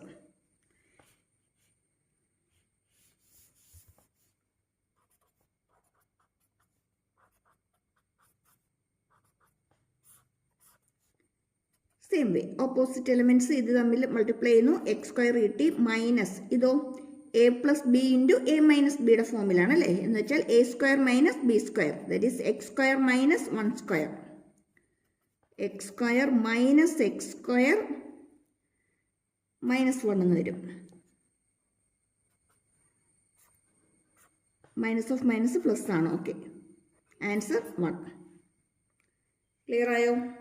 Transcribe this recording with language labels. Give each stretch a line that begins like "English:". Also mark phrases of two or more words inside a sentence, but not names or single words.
English: same way opposite elements
Malayalam: ഇത് തമ്മിൽ മൾട്ടിപ്ലൈ ചെയ്യുന്നു, x² കിട്ടി, മൈനസ് ഇതോ a + b × a - bയുടെ ഫോമിലാണ് അല്ലേ? എന്ന് വെച്ചാൽ a² - b²,
English: that is
Malayalam: x² - 1², x² - x² -1 എന്ന് വരും.
English: minus of minus plus ആണ്. okay, answer 1. clear ആയോ?